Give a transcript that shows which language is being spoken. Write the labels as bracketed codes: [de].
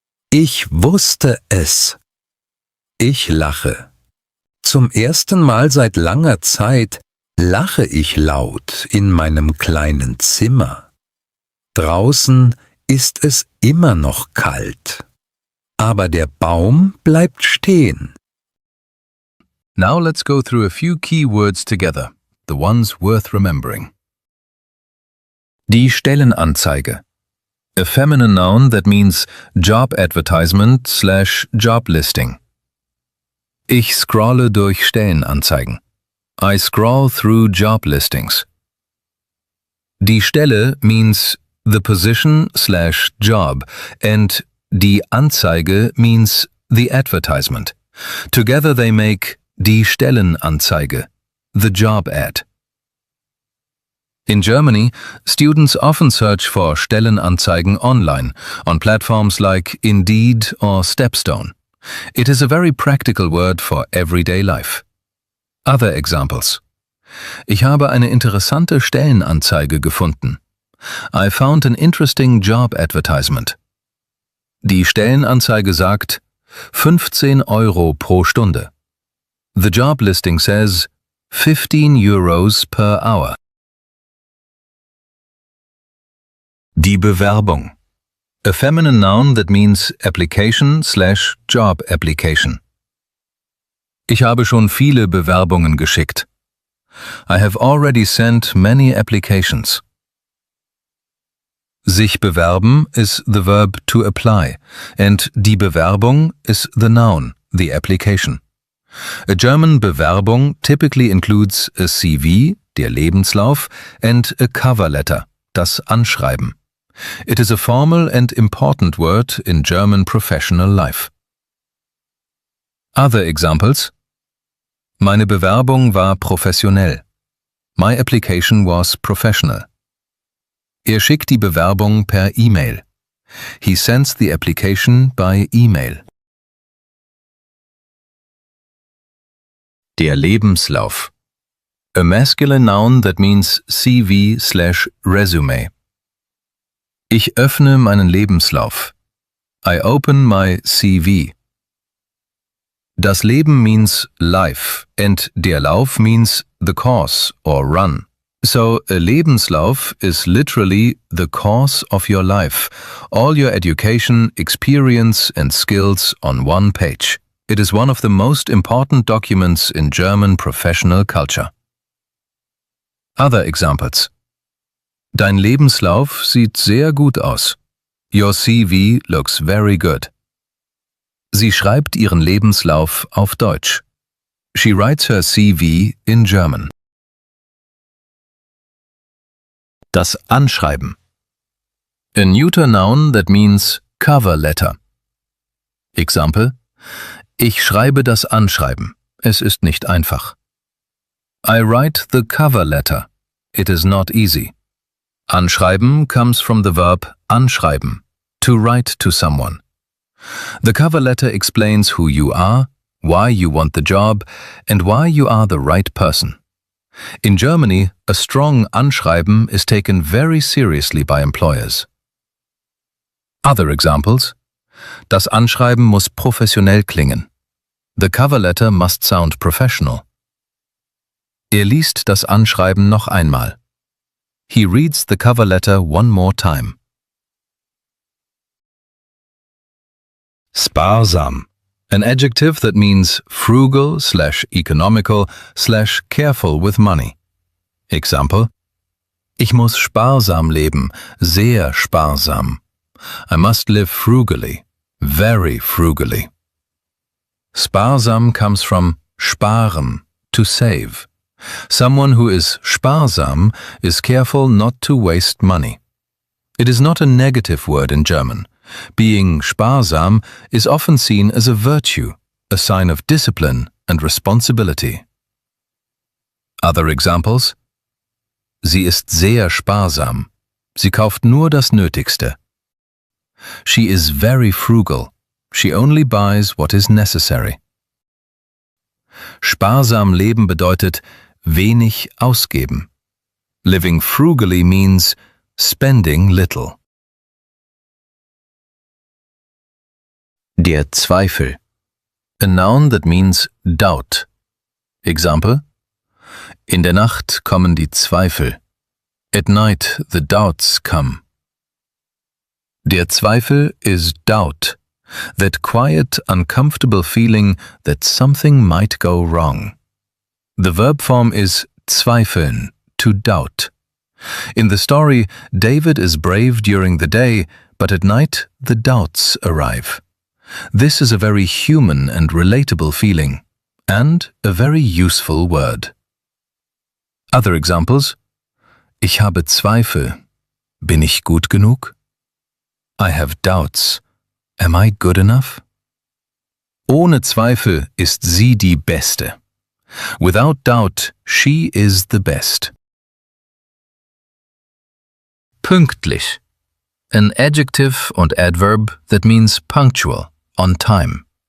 [de] Ich wusste es. Ich lache. Zum ersten Mal seit langer Zeit lache ich laut in meinem kleinen Zimmer. Draußen ist es immer noch kalt. Aber der Baum bleibt stehen. [en] Now let's go through a few key words together, the ones worth remembering. Die Stellenanzeige. A feminine noun that means job advertisement / job listing. [de] Ich scrolle durch Stellenanzeigen. [en] I scroll through job listings. Die Stelle means the position/job and die Anzeige means the advertisement. Together they make die Stellenanzeige, the job ad. In Germany, students often search for Stellenanzeigen online on platforms like Indeed or Stepstone. It is a very practical word for everyday life. Other examples. [de] Ich habe eine interessante Stellenanzeige gefunden. [en] I found an interesting job advertisement. [de] Die Stellenanzeige sagt 15 Euro pro Stunde. [en] The job listing says 15 euros per hour. Die Bewerbung. A feminine noun that means application/job application. [de] Ich habe schon viele Bewerbungen geschickt. [en] I have already sent many applications. Sich bewerben is the verb to apply, and die Bewerbung is the noun, the application. A German Bewerbung typically includes a CV, der Lebenslauf, and a cover letter, das Anschreiben. It is a formal and important word in German professional life. Other examples. [de] Meine Bewerbung war professionell. [en] My application was professional. [de] Er schickt die Bewerbung per E-Mail. [en] He sends the application by email. Der Lebenslauf. A masculine noun that means CV/resume. [de] Ich öffne meinen Lebenslauf. [en] I open my CV. Das Leben means life and der Lauf means the course or run. So a Lebenslauf is literally the course of your life, all your education, experience and skills on one page. It is one of the most important documents in German professional culture. Other examples. [de] Dein Lebenslauf sieht sehr gut aus. [en] Your CV looks very good. [de] Sie schreibt ihren Lebenslauf auf Deutsch. [en] She writes her CV in German. Das Anschreiben. A neuter noun that means cover letter. Example. [de] Ich schreibe das Anschreiben. Es ist nicht einfach. [en] I write the cover letter. It is not easy. Anschreiben comes from the verb anschreiben, to write to someone. The cover letter explains who you are, why you want the job, and why you are the right person. In Germany, a strong Anschreiben is taken very seriously by employers. Other examples. [de] Das Anschreiben muss professionell klingen. [en] The cover letter must sound professional. [de] Er liest das Anschreiben noch einmal. [en] He reads the cover letter one more time. Sparsam. An adjective that means frugal/economical/careful with money. Example. [de] Ich muss sparsam leben, sehr sparsam. [en] I must live frugally, very frugally. Sparsam comes from sparen, to save. Someone who is sparsam is careful not to waste money. It is not a negative word in German. Being sparsam is often seen as a virtue, a sign of discipline and responsibility. Other examples. [de] Sie ist sehr sparsam. Sie kauft nur das Nötigste. [en] She is very frugal. She only buys what is necessary. [de] Sparsam leben bedeutet wenig ausgeben. [en] Living frugally means spending little. Der Zweifel. A noun that means doubt. Example. [de] In der Nacht kommen die Zweifel. [en] At night the doubts come. Der Zweifel is doubt, that quiet, uncomfortable feeling that something might go wrong. The verb form is zweifeln, to doubt. In the story, David is brave during the day, but at night the doubts arrive. This is a very human and relatable feeling. and a very useful word. Other examples: [de] Ich habe Zweifel. Bin ich gut genug? [en] I have doubts. Am I good enough? [de] Ohne Zweifel ist sie die Beste. [en] Without doubt, she is the best. Pünktlich. An adjective und adverb that means punctual, on time.